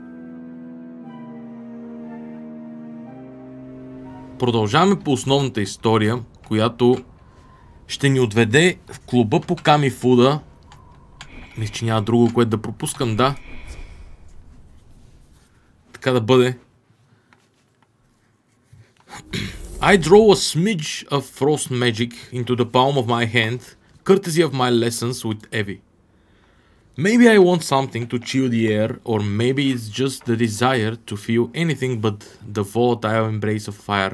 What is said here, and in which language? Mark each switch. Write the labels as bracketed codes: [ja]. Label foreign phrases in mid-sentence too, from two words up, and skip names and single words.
[bg] Продължаваме по основната история, която ще ни отведе в клуба по Камифуда. Мисля, че няма друго, което да пропускам, да. Така да бъде. [en] I draw a smidge of frost magic into the palm of my hand, courtesy of my lessons with Evie. Maybe I want something to chill the air, or maybe it's just the desire to feel anything but the volatile embrace of fire.